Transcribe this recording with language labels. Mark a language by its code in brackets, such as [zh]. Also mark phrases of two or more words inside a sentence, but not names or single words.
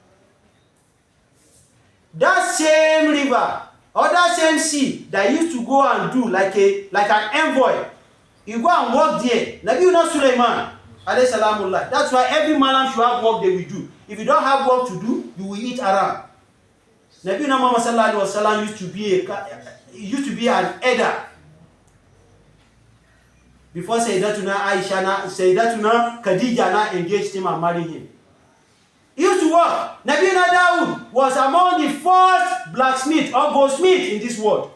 [en] That same river or that same sea that used to go and do like an envoy, you go and walk there. Nabi Sulaiman, [ar] عليه سلام الله. [en] That's why every malam should have work they will do. If you don't have work to do, you will eat haram. Nabi Muhammad [ar] صلى الله عليه وسلم [en] used to be an elder before Sayyidatuna Aisha, Sayyidatuna Khadija engaged him and married him. He used to work. Nabi Dawud was among the first blacksmith or goldsmith in this world.